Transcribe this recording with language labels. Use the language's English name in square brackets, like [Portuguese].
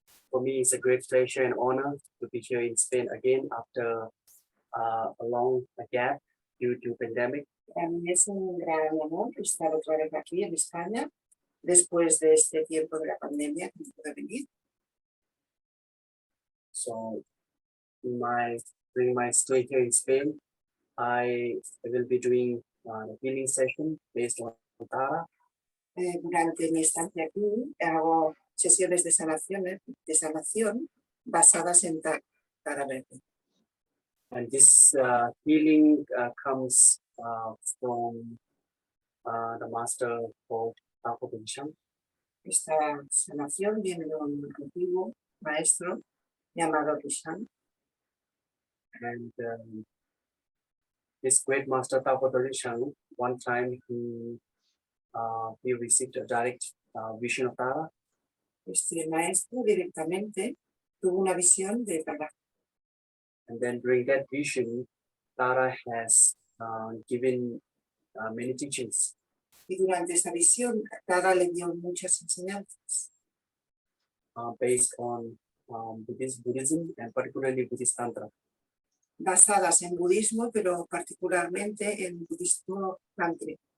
[English] For me, it's a great pleasure and honor to be here in Spain again after a long gap due to pandemic. [Spanish] Es un gran honor estar otra vez aquí en España después de este tiempo de la pandemia que no pude venir. [English] So, during my stay here in Spain, I will be doing a healing session based on Tara. [Spanish] Durante mi estancia aquí hago sesiones de sanación basadas en Tara Verde. [English] And this healing comes from the master called Agosto. [Spanish] Esta sanación viene de un antiguo maestro llamado Lobsang. [English] And this great master Agosto, one time he received a direct vision of Tara. [Spanish] Este maestro directamente tuvo una visión de Tara. [English] And then during that vision, Tara has given many teachings. [Spanish] Y durante esta visión, Tara le dio muchas enseñanzas [English] Based on Buddhism and particularly Buddhist Tantra. [Spanish] basadas en budismo, pero particularmente en budismo tántrico.